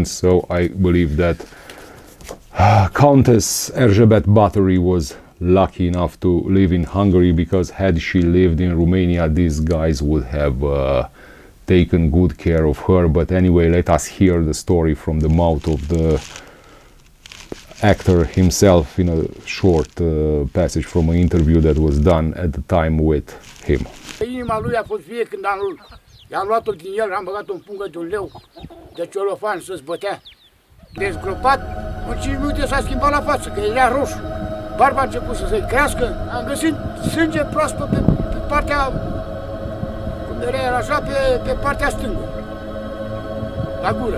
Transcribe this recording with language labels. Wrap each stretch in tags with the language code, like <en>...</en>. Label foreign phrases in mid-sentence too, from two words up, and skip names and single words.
<en>So I believe that Countess Erzsébet Báthory was lucky enough to live in Hungary, because had she lived in Romania, these guys would have taken good care of her. But anyway, let us hear the story from the mouth of the actor himself in a short passage from an interview that was done at the time with him.</en> <ro>Inima lui a fost vie când i-am luat-o din el, am băgat-o în pungă de un leu de ciolofan să zbătea. Dezgropat, în 5 minute s-a schimbat la față, că era roșu. Barba a început să se crească, am găsit sânge proaspăt pe partea, cum era așa, pe partea stângă, la gură.</ro>